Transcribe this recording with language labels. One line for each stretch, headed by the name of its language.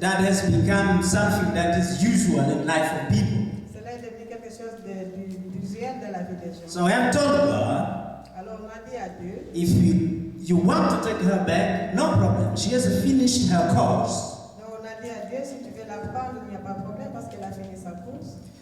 English: That has become something that is usual in life of people.
French: Cela est devenu quelque chose d'usuel de la vie des gens.
English: So I have told God,
French: Alors on a dit à Dieu,
English: if you want to take her back, no problem. She has finished her course.
French: donc on a dit à Dieu, si tu veux la prendre, il n'y a pas de problème parce qu'elle a fini sa course.